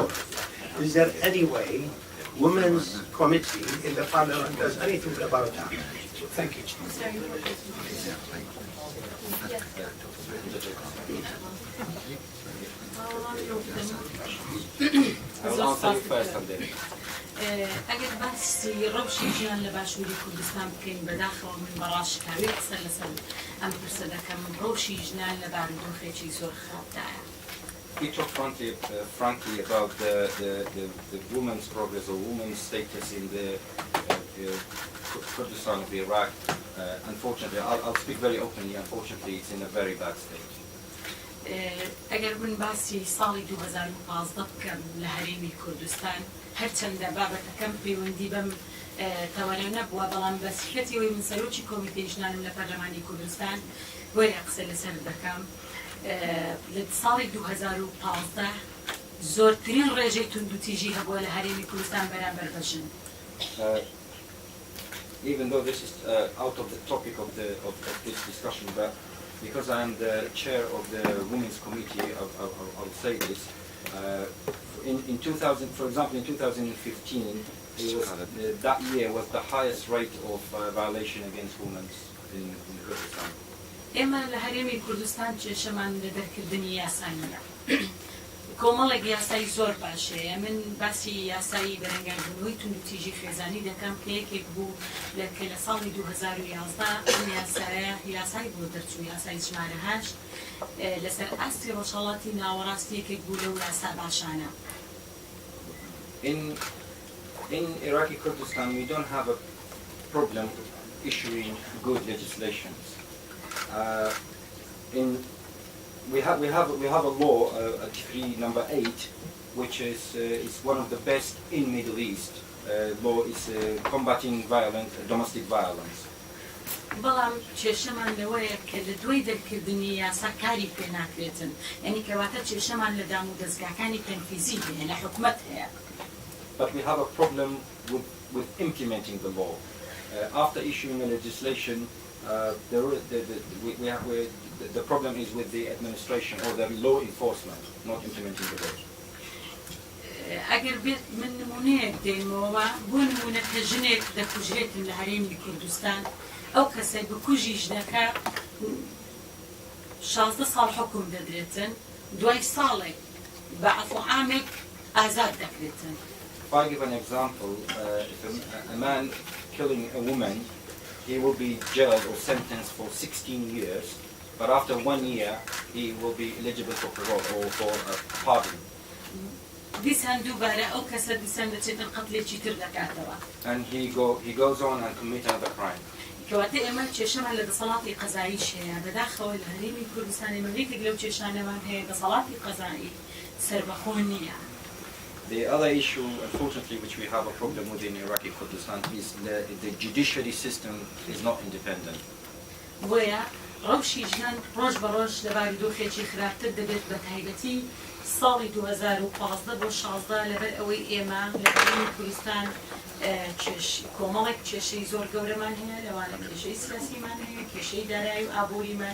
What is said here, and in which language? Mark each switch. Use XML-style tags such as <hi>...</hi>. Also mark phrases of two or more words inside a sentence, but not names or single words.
<en>Is there any way women's committee in the parliament does anything about that? Thank you. I will answer you first on this.</en> <ckb>ئەگەر باسی ڕەوشی ژیان لە باشووری کوردستان بکەین بەداخەوە من بەڕاشکاوی قسە لەسەر ئەم پرسە دەکەم ڕەوشی ژیان لە بارودۆخێکی زۆر خراپدایە.</ckb> <en>We talk frankly about the women's progress or women's status in the Kurdistan of Iraq. Unfortunately, I'll speak very openly. Unfortunately, it's in a very bad state.</en> <ckb>ئەگەر من باسی ساڵی 2015 بکەم لە هەرێمی کوردستان هەرچەندە بابەتەکەم پەیوەندی بەم تەوانە نەبووە بەڵام بە سیفەتیەوەی من سەرۆکی کۆمیتەی ژنانم لە پەرلەمانی کوردستان وەرە قسە لەسەر دەکەم. لە ساڵی 2015 زۆرترین ڕێژەی توندوتیژی هەبووە لە هەرێمی کوردستان بەرامبەر بە ژن.</ckb> <en>Even though this is out of the topic of this discussion, but because I am the chair of the Women's Committee, I'll say this. In 2000, for example, in 2015, that year was the highest rate of violation against women in Kurdistan.</en> <ckb>ئێمە لە هەرێمی کوردستان کێشەمان لە دەرکردنی یاسانیە. کۆمەڵێک یاسایی زۆر باشەیە. من باسی یاسایی بەرەنگاربوونەوەی توندوتیژی خێزانی دەکەم کە یەکێک بوو کە لە ساڵی 2011 ئەم یاسای بۆ دەرچوو یاسای ژمارە 8 لەسەر ئاستی ڕۆژهەڵاتی ناوەڕاستی یەکێک بوو لەو یاسا باشانە.</ckb> <en>In Iraqi Kurdistan, we don't have a problem issuing good legislations. We have a law, decree number 8, which is one of the best in Middle East. Law is combating domestic violence.</en> <ckb>بەڵام کێشەمان لەوەیە کە لە دوای دەرکردنی یاسا کاری پێ ناکرێتن. یعنی کەواتە کێشەمان لە دام و دەستگاکانی تەنفیزی هەیە لە حکومەت هەیە.</ckb> <en>But we have a problem with implementing the law. After issuing a legislation, the problem is with the administration or the law enforcement, not implementing the law.</en> <ckb>ئەگەر بێت من نمونەیەک دێمەوە بۆ نمونە کە ژنێک دەکوژرێتن لە هەرێمی کوردستان ئەو کەسەی بکوژی ژنەکە 16 ساڵ حکم دەدرێتن دوای ساڵێک بە عەفوعامێک ئازاد دەکرێتن.</ckb> <en>If I give an example, if a man killing a woman, he will be jailed or sentenced for 16 years, but after 1 year, he will be eligible for parole or for pardon.</en> <ckb>دیسان دووبارە ئەو کەسە دیسان دەچێتن قەتلێکی تر دەکاتەوە.</ckb> <en>And he goes on and commits another crime.</en> <ckb>کەواتە ئێمە کێشەمان لە دەسەڵاتی قەزاییش هەیە بەداخەوە لە هەرێمی کوردستان ئێمەیەکێک لەو کێشانەمان هەیە دەسەڵاتی قەزایی سەربەخۆ نییە.</ckb> <en>The other issue, unfortunately, which we have a problem with in Iraqi Kurdistan is the judiciary system is not independent.</en> <ckb>بۆیە ڕەوشی ژیان ڕۆژ بە ڕۆژ لە بارودۆخێکی خراپتر دەبێت بە تایبەتی ساڵی 2015 بۆ 16 لەبەر ئەوەی ئێمە لە هەرێمی کوردستان کۆمەڵێک کێشەی زۆر گەورەمان هەیە لەوانە کێشەی سیاسیمان هەیە کێشەی دارایی و ئابووریمان</ckb>